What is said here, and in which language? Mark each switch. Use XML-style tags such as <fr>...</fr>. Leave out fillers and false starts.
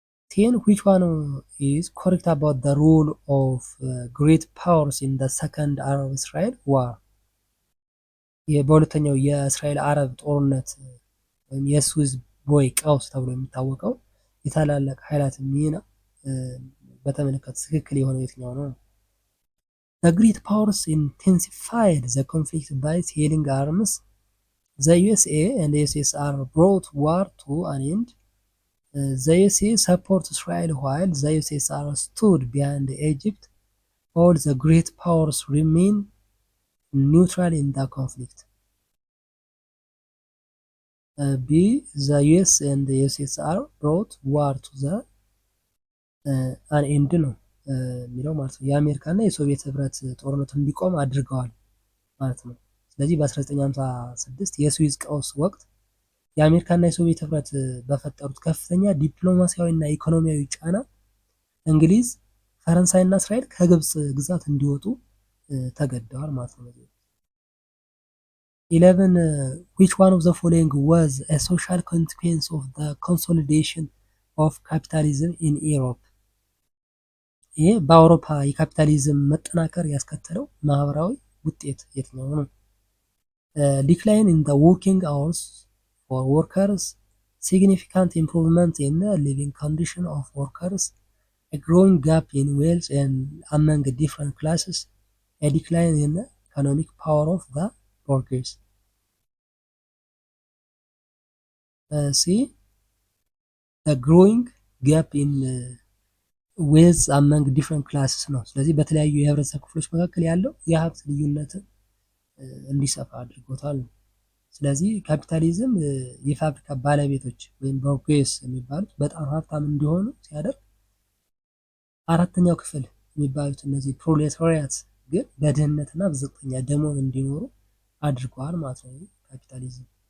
<en>10 which one is correct about the role of great powers in the second Arab-Israel war?</en> <am>በሁለተኛው የእስራኤል አረብ ጦርነት ወይም የስዊዝ ቦይ ቀውስ ተብሎ የሚታወቀው የታላላቅ ኃይላት ሚና በተመለከተ ትክክል የሆነው የትኛው ነው?</am> <en>The great powers intensified the conflict by selling arms. The USA and USSR brought war to an end. The USA supported Israel while the USSR stood behind Egypt. All the great powers remain neutral in the conflict. B. The US and the USSR brought war to the an end</en> <am>ነው የሚለው ማለት ነው። የአሜሪካና የሶቪየት ህብረት ጦርነቱ እንዲቆም አድርገዋል ማለት ነው። ስለዚህ በ1956 የስዊዝ ቀውስ ወቅት የአሜሪካና የሶቪየት ህብረት በፈጠሩት ከፍተኛ ዲፕሎማሲያዊና ኢኮኖሚያዊ ጫና እንግሊዝ፣ ፈረንሳይና እስራኤል ከግብፅ ግዛት እንዲወጡ ተገደዋል ማለት ነው።</am> <en>11 which one of the following was a social consequence of the consolidation of capitalism in Europe?</en> <am>ይሄ በአውሮፓ የካፒታሊዝም መጠናከር ያስከተለው ማህበራዊ ውጤት የትኛው ነው?</am> <en>ዲክላይን ኢን ዘ ወርኪንግ አወርስ ፎር ወርከርስ፣ ሲግኒፊካንት ኢምፕሩቭመንት ኢን ዘ ሊቪንግ ኮንዲሽን ኦፍ ወርከርስ፣ a growing gap in wealth and among different classes, a decline in the economic power of the workers. C. the growing gap in wealth among different classes</en> <am>ነው። ስለዚህ በተለያዩ የህብረተሰብ ክፍሎች መካከል ያለው የሀብት ልዩነትን እንዲሰፋ አድርጎታል። ስለዚህ ካፒታሊዝም የፋብሪካ ባለቤቶች ወይም ቦርጌስ የሚባሉት በጣም ሀብታም እንዲሆኑ ሲያደርግ፣ አራተኛው ክፍል የሚባሉት እነዚህ ፕሮሌታሪያት ግን በድህነትና በዝቅተኛ ደሞዝ እንዲኖሩ አድርገዋል ማለት ነው ካፒታሊዝም።</am>